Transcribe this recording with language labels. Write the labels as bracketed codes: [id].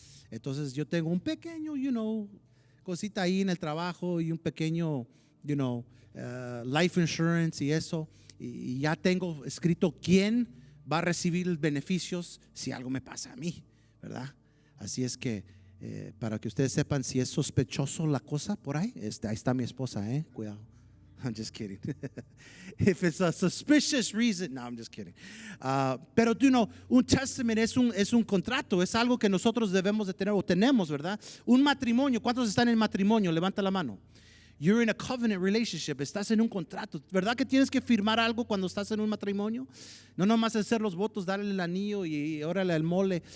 [es] Entonces yo tengo un pequeño, cosita ahí en el trabajo y un pequeño, life insurance y eso. Y ya tengo escrito quién va a recibir los beneficios si algo me pasa a mí, ¿verdad? Así es que para que ustedes sepan si es sospechoso la cosa por ahí, ahí está mi esposa, cuidado. [en] I'm just kidding. If it's a suspicious reason, no, I'm just kidding. [es] Pero un testament es un contrato, es algo que nosotros debemos de tener o tenemos, ¿verdad? Un matrimonio, ¿cuántos están en matrimonio? Levanta la mano. [en] You're in a covenant relationship, [es] estás en un contrato. ¿Verdad que tienes que firmar algo cuando estás en un matrimonio? No nomás hacer los votos, darle el anillo y órale al mole.